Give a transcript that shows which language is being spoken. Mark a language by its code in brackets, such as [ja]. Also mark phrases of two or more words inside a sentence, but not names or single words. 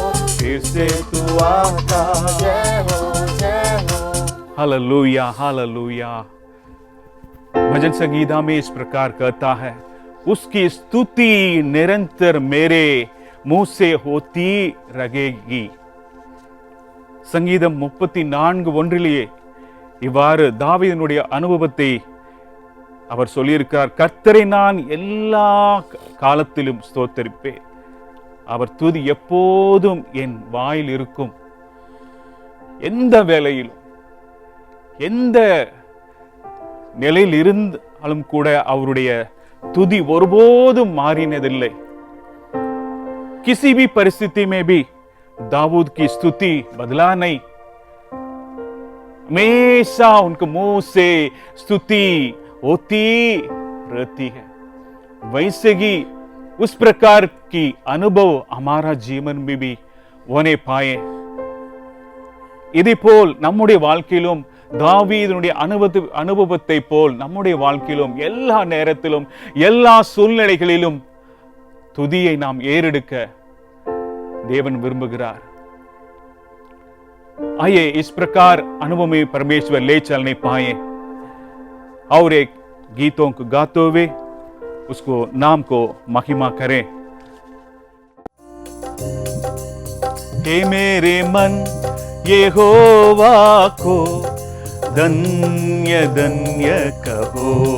[hi] फिर से तू आता। जय हो हालेलुया, हालेलुया। भजन संगीता में इस प्रकार कहता है, उसकी स्तुति निरंतर मेरे मुंह से होती रहेगी। [ta] சங்கீதம் 34:1 இவ்வாறு தாவீதினுடைய அனுபவத்தை அவர் சொல்லியிருக்கிறார். கர்த்தரை நான் எல்லா காலத்திலும் ஸ்தோத்தரிப்பேன், அவர் துதி எப்போதும் என் வாயில் இருக்கும். எந்த வேளையிலும் எந்த நிலையில் இருந்தாலும் கூட அவருடைய துதி ஒருபோதும் மாறினதில்லை. [hi] किसी भी परिस्थिति में भी दाऊद की स्तुति बदला नहीं, हमेशा उनके मुंह से स्तुति होती रहती है. वैसे ही उस प्रकार की अनुभव हमारा जीवन में भी होने पाए. [ta] இதே போல் நம்முடைய வாழ்க்கையிலும் தாவீதுடைய அனுபவத்தை போல் நம்முடைய வாழ்க்கையிலும் எல்லா நேரத்திலும் எல்லா சூழ்நிலைகளிலும் துதியை நாம் ஏறெடுக்க தேவன் விரும்புகிறார். [hi] आइए इस प्रकार अनुभव में परमेश्वर ले चलने पाए और एक गीतों को गाते हुए उसको नाम को महिमा करें. हे मेरे मन यहोवा को धन्य धन्य कहो.